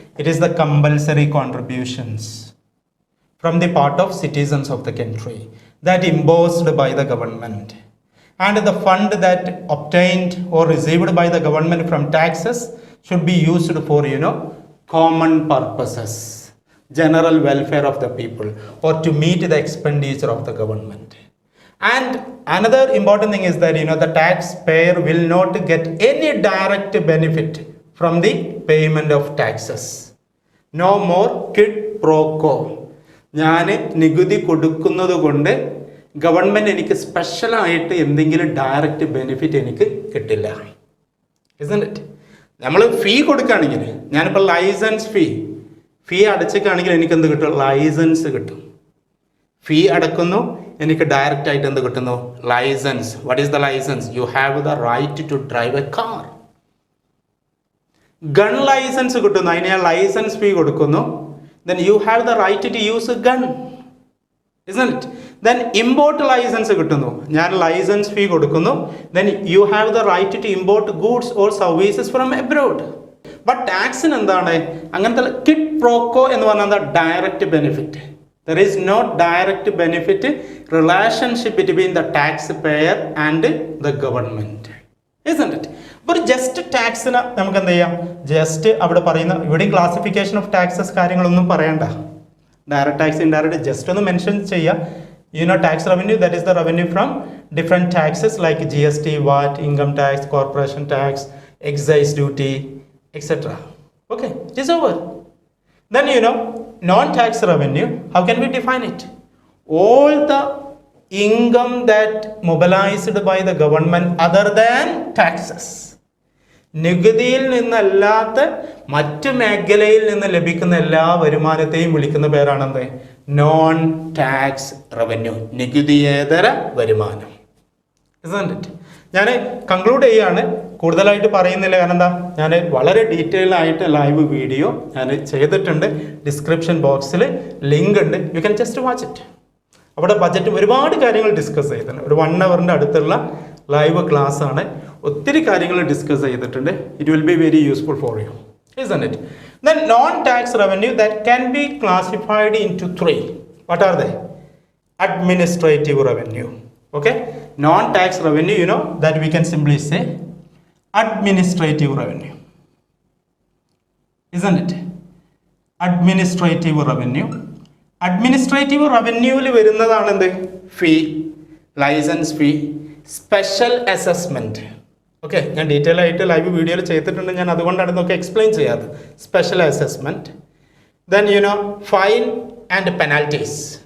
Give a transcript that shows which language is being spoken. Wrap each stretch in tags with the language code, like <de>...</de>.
<en>It is the compulsory contributions from the part of citizens of the country that imposed by the government, and the fund that obtained or received by the government from taxes should be used for common purposes, general welfare of the people, or to meet the expenditure of the government. And another important thing is that the taxpayer will not get any direct benefit from the payment of taxes. No more quid pro quo.</en> <ml>ഞാൻ നികുതി കൊടുക്കുന്നത് കൊണ്ട് government എനിക്ക് സ്പെഷ്യലായിട്ട് എന്തെങ്കിലും direct benefit എനിക്ക് കിട്ടില്ല.</ml> <en>Isn't it?</en> <ml>നമ്മൾ ഫീ കൊടുക്കുകയാണെങ്കിൽ, ഞാനിപ്പോൾ ലൈസൻസ് ഫീ അടച്ചിട്ടാണെങ്കിൽ എനിക്ക് എന്ത് കിട്ടും? ലൈസൻസ് കിട്ടും. ഫീ അടക്കുന്നു, എനിക്ക് ഡയറക്റ്റ് ആയിട്ട് എന്ത് കിട്ടുന്നു? Licence.</ml> <en>What is the licence? You have the right to drive a car.</en> <ml>Gun licence കിട്ടുന്നു, അതിന് ഞാൻ ലൈസൻസ് ഫീ കൊടുക്കുന്നു.</ml> <en>Then you have the right to use a gun. Isn't it?</en> <ml>Then import licence കിട്ടുന്നു, ഞാൻ licence fee കൊടുക്കുന്നു.</ml> <en>Then you have the right to import goods or services from abroad.</en> <ml>But ടാക്സിന് എന്താണ്? അങ്ങനത്തെ kid pro quo എന്ന് പറഞ്ഞാൽ direct benefit.</ml> <en>There is no direct benefit relationship between the taxpayer and the government. Isn't it?</en> <ml>അപ്പോൾ just ടാക്സിന് നമുക്ക് എന്ത് ചെയ്യാം? Just അവിടെ പറയുന്ന ഇവിടെ ക്ലാസിഫിക്കേഷൻ ഓഫ് ടാക്സസ് കാര്യങ്ങളൊന്നും പറയണ്ട.</ml> <en>Direct tax, indirect just ഒന്ന് mention ചെയ്യുക. Tax revenue, that is the revenue from different taxes like GST, VAT, income tax, corporation tax, excise duty, etcetera. Okay, it is over. Then non-tax revenue, how can we define it? All the income that mobilized by the government other than taxes.</en> <ml>നികുതിയിൽ നിന്നല്ലാത്ത മറ്റ് മേഖലയിൽ നിന്ന് ലഭിക്കുന്ന എല്ലാ വരുമാനത്തെയും വിളിക്കുന്ന പേരാണെന്ത്? Non tax revenue, നികുതിയേതര വരുമാനം.</ml> <en>Isn't it?</en> <ml>ഞാൻ conclude ചെയ്യാണ്, കൂടുതലായിട്ട് പറയുന്നില്ല. കാരണം എന്താ, ഞാൻ വളരെ ഡീറ്റെയിൽ ആയിട്ട് ലൈവ് വീഡിയോ ഞാൻ ചെയ്തിട്ടുണ്ട്. ഡിസ്ക്രിപ്ഷൻ ബോക്സിൽ ലിങ്ക് ഉണ്ട്,</ml> <en>You can just watch it.</en> <ml>അവിടെ ബജറ്റ് ഒരുപാട് കാര്യങ്ങൾ ഡിസ്കസ് ചെയ്തിട്ടുണ്ട്. ഒരു 1 hourൻ്റെ അടുത്തുള്ള ലൈവ് ക്ലാസ് ആണ്. ഒത്തിരി കാര്യങ്ങൾ ഡിസ്കസ് ചെയ്തിട്ടുണ്ട്.</ml> <en>It will be very useful for you, isn't it? Then non-tax revenue that can be classified into 3. What are they? Administrative revenue. Okay, non-tax revenue, that we can simply say administrative revenue, isn't it? Administrative revenue.</en> <ml>Administrative revenue-ൽ വരുന്നതാണ് എന്ത്? ഫീ, licence fee, special assessment. Okay, ഞാൻ detail ആയിട്ട് live വീഡിയോയിൽ ചെയ്തിട്ടുണ്ട്. ഞാൻ അതുകൊണ്ടാണ് ഇതൊക്കെ explain ചെയ്യാറ്.</ml> <en>Special assessment. Then fine and penalties.</en>